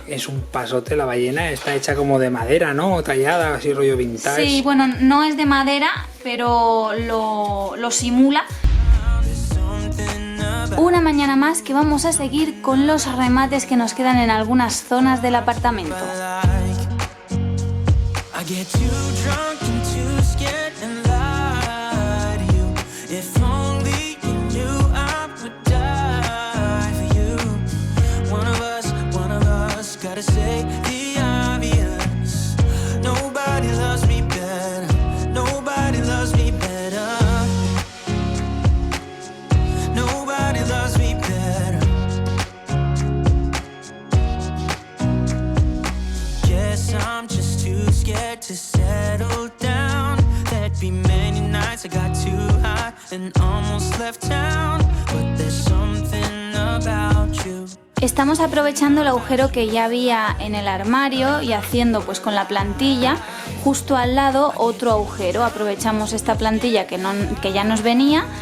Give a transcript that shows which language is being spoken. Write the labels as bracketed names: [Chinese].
[Spanish] Es un pasote la ballena, está hecha como de madera, ¿no? Tallada, así rollo vintage. Sí, bueno, no es de madera, pero lo simula. Una mañana más que vamos a seguir con los remates que nos quedan en algunas zonas del apartamento. [English] I get too drunk and too scared and lie to you. If only you knew I would die for you. One of us gotta say the obvious. Nobody loves me better. Nobody loves me better. Nobody loves me better. Guess I'm just too scared to settle down. There'd be many nights I got too high and almost left town. But there's something about you. [Spanish] Estamos aprovechando el agujero que ya había en el armario y haciendo pues con la plantilla justo al lado otro agujero. Aprovechamos esta plantilla que ya nos venía.